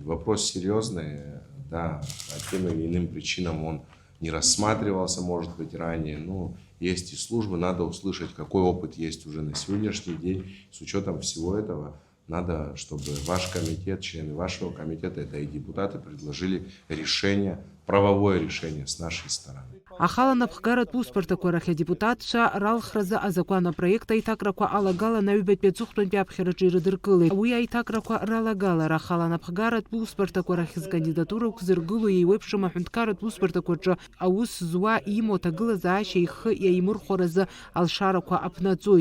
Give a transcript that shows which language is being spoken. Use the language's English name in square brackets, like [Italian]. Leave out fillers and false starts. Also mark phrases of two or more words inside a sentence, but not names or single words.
[Russian] Вопрос серьезный, да, по тем или иным причинам он не рассматривался, может быть, ранее, но есть и службы, надо услышать, какой опыт есть уже на сегодняшний день. С учетом всего этого надо, чтобы ваш комитет, члены вашего комитета, это и депутаты, предложили решение, правовое решение с нашей стороны. [Abkhazian] Ахалан апхгаратә усбарҭақәа рахь адепутатцәа ралхразы азакәан апроект аиҭакрақәа алагаланы аҩбатәи аҵыхәтәантәи аԥхьараҿы ирыдыркылеит. Уи аиҭакрақәа ралагалара ахалан апхгаратә усбарҭақәа рахь зкандидатура ықәзыргыло еиуеиԥшым аҳәынҭқарратә усбарҭақәаҿы аус зуа имоу аҭагылазаашьа ихы иаимырхәаразы алшарақәа аԥнаҵоит.